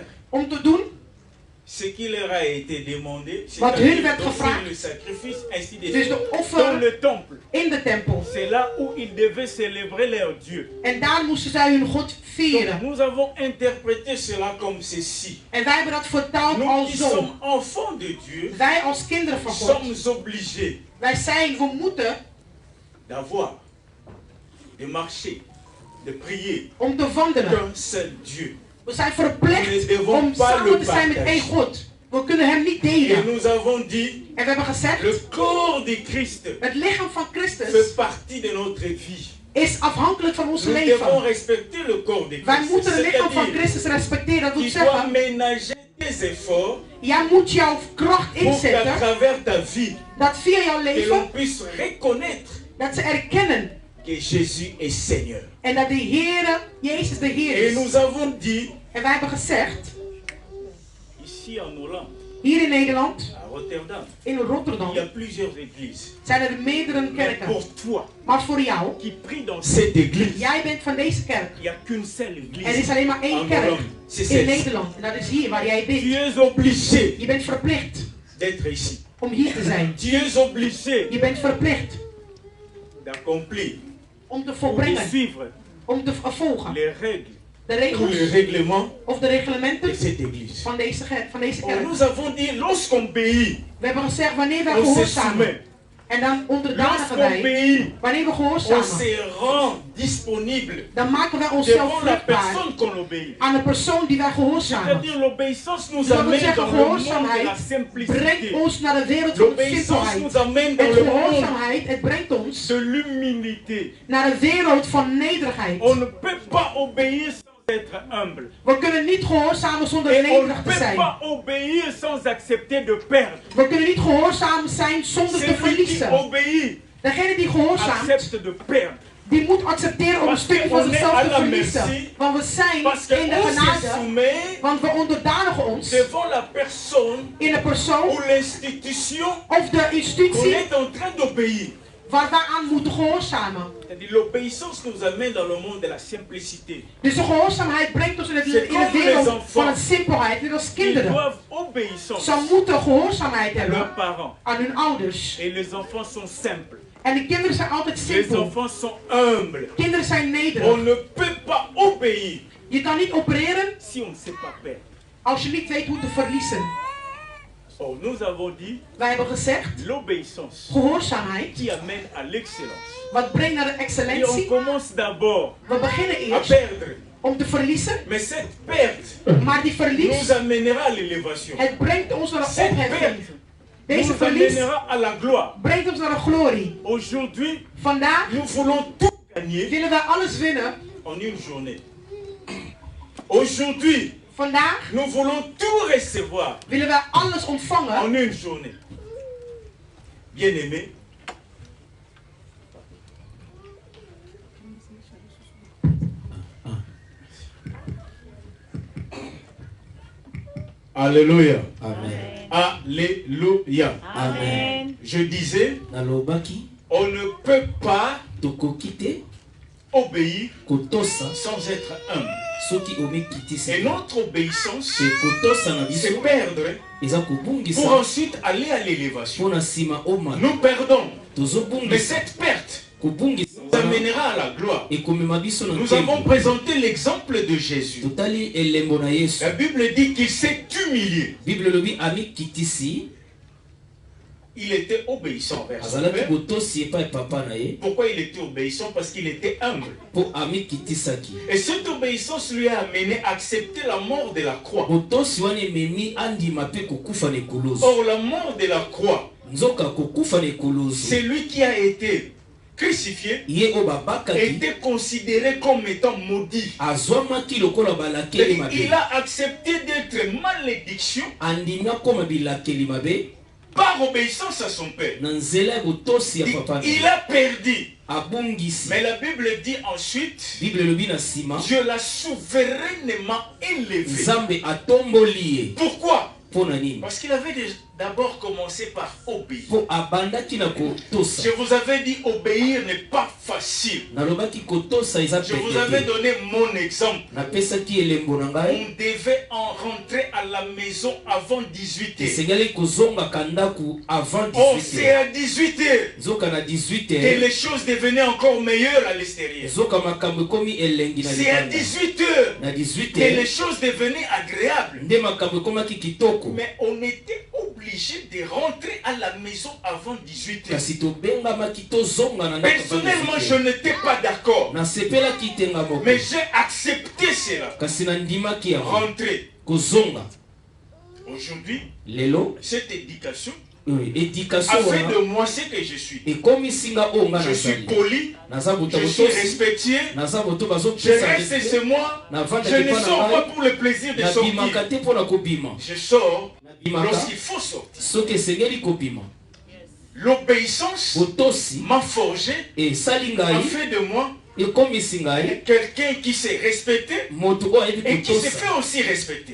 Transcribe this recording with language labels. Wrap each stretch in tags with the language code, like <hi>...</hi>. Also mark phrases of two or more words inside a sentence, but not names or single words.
<nl>om te doen</nl> <fr>ce qui leur a été demandé,</fr> <nl>Wat</nl> <fr>c'est-à-dire</fr> <nl>hun werd</nl> <fr>d'offrir</fr> <nl>gevraagd.</nl> <fr>le sacrifice, ainsi de</fr> <nl>dus</nl> <fr>suite. de dans</fr> <nl>offeren</nl> <fr>le temple.</fr> <nl>in de tempel.</nl> <fr>C'est là où ils devaient célébrer leur Dieu.</fr> <nl>En daar moesten zij hun God</nl> <fr>Donc,</fr> <nl>vieren.</nl> <fr>nous avons interprété cela comme ceci.</fr> <nl>En wij hebben dat vertaald</nl> <fr>Nous</fr> <nl>als</nl> <fr>qui</fr> <nl>zo.</nl> <fr>sommes enfants de Dieu,</fr> <nl>Wij als kinderen van God,</nl> <fr>sommes obligés</fr> <nl>we moeten</nl> <fr>d'avoir, de marcher, de prier</fr> <nl>om te wandelen.</nl> <fr>d'un seul Dieu.</fr> <nl>We zijn We verplicht</nl> <fr>devons</fr> <nl>om</nl> <fr>pas</fr> <nl>samen</nl> <fr>le</fr> <nl>te zijn met</nl> <fr>partager.</fr> <nl>één God. We kunnen hem niet</nl> <fr>Et</fr> <nl>delen.</nl> <fr>nous avons dit,</fr> <nl>En we hebben gezegd,</nl> <fr>le corps de Christ</fr> <nl>het lichaam van</nl> <fr>fait</fr> <nl>Christus</nl> <fr>partie de notre vie.</fr> <nl>is afhankelijk van ons</nl> <fr>Nous devons</fr> <nl>leven.</nl> <fr>respecter le corps de</fr> <nl>Wij</nl> <fr>Christ.</fr> <nl>moeten het lichaam van</nl> <fr>C'est-à-dire</fr> <nl>Christus respecteren. Dat wil</nl> <fr>qu'il doit</fr> <nl>zeggen,</nl> <fr>ménager des efforts</fr> <nl>jij moet jouw kracht</nl> <fr>pour qu'à</fr> <nl>inzetten.</nl> <fr>travers ta vie,</fr> <nl>Dat via jouw</nl> <fr>que</fr> <nl>leven,</nl> <fr>l'on puisse reconnaître</fr> <nl>dat ze erkennen.</nl> <fr>que Jésus est Seigneur.</fr> <nl>En dat de Heere, Jezus de Heer</nl> <fr>Et</fr> <nl>is.</nl> <fr>nous avons dit,</fr> <nl>En wij hebben gezegd,</nl> <fr>ici en Hollande,</fr> <nl>hier in Nederland,</nl> <fr>à Rotterdam,</fr> <nl>in Rotterdam,</nl> <fr>il y a plusieurs églises.</fr> <nl>zijn er meerdere</nl> <fr>Mais</fr> <nl>kerken.</nl> <fr>pour toi</fr> <nl>Maar voor jou,</nl> <fr>qui prie dans Cette église,</fr> <nl>jij bent van deze kerk.</nl> <fr>il n'y a qu'une seule</fr> <nl>Er</nl> <fr>église.</fr> <nl>is alleen maar één</nl> <fr>en</fr> <nl>kerk</nl> <fr>Hollande, c'est</fr> <nl>in</nl> <fr>celle-ci.</fr> <nl>Nederland. En dat is hier waar jij</nl> <fr>Tu</fr> <nl>bent.</nl> <fr>es obligé.</fr> <nl>Je bent verplicht</nl> <fr>D'être ici.</fr> <nl>om hier te zijn.</nl> <fr>Tu es obligé</fr> <nl>Je bent verplicht</nl> <fr>D'accomplir</fr> <nl>om te</nl> <fr>de</fr> <nl>volbrengen,</nl> <fr>suivre</fr> <nl>om te volgen.</nl> <fr>les règles</fr> <nl>De</nl> <fr>tous</fr> <nl>regels</nl> <fr>les règlements</fr> <nl>of de reglementen</nl> <fr>de cette église.</fr> <nl>van deze</nl> <fr>Or,</fr> <nl>kerk.</nl> <fr>nous avons dit, lorsqu'on obéit,</fr> <nl>We hebben gezegd, wanneer wij</nl> <fr>on se</fr> <nl>gehoorzamen.</nl> <fr>soumet.</fr> <nl>En dan onderdanigen</nl> <fr>Lorsqu'on</fr> <nl>wij.</nl> <fr>obéit,</fr> <nl>Wanneer we</nl> <fr>on</fr> <nl>gehoorzamen.</nl> <fr>se rend disponible</fr> <nl>Dan maken wij onszelf</nl> <fr>devant la</fr> <nl>vruchtbaar</nl> <fr>personne qu'on obéit.</fr> <nl>aan de persoon die wij gehoorzamen.</nl> <fr>C'est-à-dire l'obéissance nous</fr> <nl>Dat wil</nl> <fr>amène</fr> <nl>zeggen,</nl> <fr>dans le monde de la</fr> <nl>gehoorzaamheid</nl> <fr>simplicité.</fr> <nl>brengt ons naar de wereld van de</nl> <fr>L'obéissance</fr> <nl>simpelheid.</nl> <fr>nous amène dans</fr> <nl>Het</nl> <fr>le monde</fr> <nl>gehoorzaamheid, het brengt ons</nl> <fr>De l'humilité.</fr> <nl>naar de wereld van nederigheid.</nl> <fr>On ne peut pas obéir sans être humble.</fr> <nl>We kunnen niet gehoorzamen zonder</nl> <fr>Et on ne</fr> <nl>nederig te</nl> <fr>peut</fr> <nl>zijn.</nl> <fr>pas obéir sans accepter de perdre.</fr> <nl>We kunnen niet gehoorzaam zijn zonder te</nl> <fr>Celui qui</fr> <nl>verliezen.</nl> <fr>obéit</fr> <nl>Degene die gehoorzaamt,</nl> <fr>accepte de perdre.</fr> <nl>die moet accepteren om een</nl> <fr>Parce</fr> <nl>stukje van</nl> <fr>qu'on est</fr> <nl>zichzelf</nl> <fr>à</fr> <nl>te</nl> <fr>la</fr> <nl>verliezen.</nl> <fr>merci.</fr> <nl>Want we zijn</nl> <fr>Parce</fr> <nl>in de</nl> <fr>qu'on se</fr> <nl>genade,</nl> <fr>soumet</fr> <nl>want we onderdanigen ons</nl> <fr>devant la personne</fr> <nl>in de persoon</nl> <fr>ou l'institution</fr> <nl>of de</nl> <fr>qu'on</fr> <nl>institutie</nl> <fr>est en train d'obéir.</fr> <nl>waar wij aan moeten gehoorzamen.</nl> <fr>C'est-à-dire l'obéissance nous amène dans le monde de la simplicité.</fr> <nl>Dus de gehoorzaamheid brengt ons in</nl> <fr>C'est</fr> <nl>de</nl> <fr>comme les</fr> <nl>wereld</nl> <fr>enfants.</fr> <nl>van het simpelheid, net als</nl> <fr>Ils</fr> <nl>kinderen.</nl> <fr>doivent obéissance</fr> <nl>Ze moeten gehoorzaamheid</nl> <fr>à leurs</fr> <nl>hebben</nl> <fr>parents.</fr> <nl>aan hun ouders.</nl> <fr>Et les enfants sont simples.</fr> <nl>En de kinderen zijn altijd</nl> <fr>Les</fr> <nl>simpel.</nl> <fr>enfants sont humbles.</fr> <nl>Kinderen zijn</nl> <fr>On</fr> <nl>nederig.</nl> <fr>ne peut pas obéir</fr> <nl>Je kan niet opereren</nl> <fr>Si on ne sait pas perdre.</fr> <nl>als je niet weet hoe te verliezen.</nl> <fr>Or, nous avons dit</fr> <nl>Wij hebben gezegd,</nl> <fr>l'obéissance</fr> <nl>gehoorzaamheid,</nl> <fr>qui amène à l'excellence.</fr> <nl>wat brengt naar de</nl> <fr>Et on</fr> <nl>excellentie.</nl> <fr>commence d'abord</fr> <nl>We beginnen</nl> <fr>à</fr> <nl>eerst</nl> <fr>perdre.</fr> <nl>om te verliezen.</nl> <fr>Mais cette perte</fr> <nl>Maar die verlies,</nl> <fr>nous amènera à l'élévation.</fr> <nl>het brengt ons naar een</nl> <fr>Cette</fr> <nl>opheffing.</nl> <fr>perte</fr> <nl>Deze</nl> <fr>nous</fr> <nl>verlies</nl> <fr>amènera à la gloire.</fr> <nl>brengt ons naar een glorie.</nl> <fr>Aujourd'hui,</fr> <nl>Vandaag</nl> <fr>nous voulons tout gagner</fr> <nl>willen wij alles winnen.</nl> <fr>en une journée. Aujourd'hui,</fr> <nl>Vandaag</nl> <fr>nous voulons tout recevoir</fr> <nl>willen wij alles ontvangen</nl> <fr>en une journée. Bien-aimés, Alléluia. Amen. Alléluia. Amen. je disais,</fr> <ln>Nalobaki</ln> <fr>on ne peut pas</fr> <ln>tokokite</ln> <fr>obéir</fr> <ln>kotosa</ln> <fr>sans être humble.</fr> <ln>soki omekitisi.</ln> <fr>Et notre obéissance,</fr> <ln>Pe kotosa na</ln> <fr>c'est</fr> <ln>biso</ln> <fr>perdre</fr> <ln>eza</ln> <fr>pour</fr> <ln>kobungisa</ln> <fr>ensuite aller à l'élévation.</fr> <ln>mpona nsima oma</ln> <fr>Nous perdons, mais</fr> <ln>tozobungisa</ln> <fr>cette perte</fr> <ln>kobungisa</ln> <fr>nous amènera à la gloire.</fr> <ln>ekomema biso na</ln> <fr>Nous avons</fr> <ln>nkembo.</ln> <fr>présenté l'exemple de Jésus.</fr> <ln>totali elembo na yesu.</ln> <fr>La Bible dit qu'il s'est humilié.</fr> <ln>bible elobi amikitisi</ln> <fr>Il était obéissant vers son</fr> <ln>azalaki</ln> <fr>père.</fr> <ln>botosi epai papa na ye</ln> <fr>Pourquoi il était obéissant? Parce qu'il était humble.</fr> <ln>mpo amikitisaki.</ln> <fr>Et cette obéissance lui a amené à accepter la mort de la croix.</fr> <ln>botosi wana ememi andima mpe kokufa na ekolozo.</ln> <fr>Or, la mort de la croix,</fr> <ln>nzoka kokufa na ekolozo</ln> <fr>c'est lui qui a été crucifié,</fr> <ln>ye oyo babakaki</ln> <fr>était considéré comme étant maudit.</fr> <ln>azwamaki lokola balakeli</ln> <fr>Et il</fr> <ln>mabe</ln> <fr>a accepté d'être malédiction</fr> <ln>andimi akoma bilakeli mabe</ln> <fr>par obéissance à son père.</fr> <ln>na nzela ya botosi ya papa na</ln> <fr>Il</fr> <ln>ye.</ln> <fr>a perdu.</fr> <ln>abungisi.</ln> <fr>Mais la Bible dit ensuite,</fr> <ln>bible elobi na nsima</ln> <fr>Dieu l'a souverainement élevé.</fr> <ln>nzambe atomboli ye.</ln> <fr>Pourquoi?</fr> <ln>mpo na nini?</ln> <fr>Parce qu'il avait d'abord commencé par obéir.</fr> <ln>mpo abandaki na kotosa.</ln> <fr>Je vous avais dit, obéir n'est pas facile.</fr> <ln>nalobaki kotosa eza</ln> <fr>Je vous avais</fr> <ln>pete.</ln> <fr>donné mon exemple.</fr> <ln>napesaki elembo na ngai</ln> <fr>On devait en rentrer à la maison avant 18h.</fr> <ln>esengeli kozongaka ndako avant</ln> <fr>Oh,</fr> <ln>18</ln> <fr>c'est</fr> <ln>heures.</ln> <fr>à 18h</fr> <ln>nzoka na 18</ln> <fr>que</fr> <ln>heures.</ln> <fr>les choses devenaient encore meilleures à l'extérieur.</fr> <ln>nzoka makambo ekomi elengi na</ln> <fr>C'est à</fr> <ln>libanda.</ln> <fr>18h</fr> <ln>na 18</ln> <fr>que les</fr> <ln>heures</ln> <fr>choses devenaient agréables.</fr> <ln>nde makambo ekomaki kitoko.</ln> <fr>Mais on était obligé de rentrer à la maison avant 18h.</fr> <ln>kasi tobengamaki tozonga na ndako avant</ln> <fr>Personnellement,</fr> <ln>18</ln> <fr>je</fr> <ln>heures.</ln> <fr>n'étais pas d'accord.</fr> <ln>nasepelaki te nga moko</ln> <fr>Mais j'ai accepté cela.</fr> <ln>kasi nandimaki yango</ln> <fr>Rentrer.</fr> <ln>kozonga.</ln> <fr>Aujourd'hui,</fr> <ln>lelo</ln> <fr>cette éducation</fr> <ln>éducation</ln> <fr>a fait</fr> <ln>wana</ln> <fr>de moi ce que je suis.</fr> <ln>ekomisinga oyo nga</ln> <fr>Je suis</fr> <ln>nazali.</ln> <fr>poli,</fr> <ln>naza boto</ln> <fr>je suis</fr> <ln>botosi</ln> <fr>respectueux,</fr> <ln>naza boto</ln> <fr>je</fr> <ln>bazopesa</ln> <fr>reste</fr> <ln>respect.</ln> <fr>chez moi,</fr> <ln>navanda</ln> <fr>je ne</fr> <ln>epa</ln> <fr>sors</fr> <ln>na</ln> <fr>pas</fr> <ln>ngai</ln> <fr>pour le plaisir de</fr> <ln>nabimaka</ln> <fr>sortir.</fr> <ln>te mpo na kobima.</ln> <fr>Je sors</fr> <ln>nabimaka</ln> <fr>lorsqu'il faut sortir.</fr> <ln>soki esengeli kobima.</ln> <fr>L'obéissance</fr> <ln>botosi</ln> <fr>m'a forgé,</fr> <ln>esali</ln> <fr>a</fr> <ln>ngai</ln> <fr>fait de moi</fr> <ln>ekomisi ngai</ln> <fr>quelqu'un qui s'est respecté</fr> <ln>moto oyo ayebi</ln> <fr>et qui se fait</fr> <ln>kotosa</ln> <fr>aussi respecter.</fr>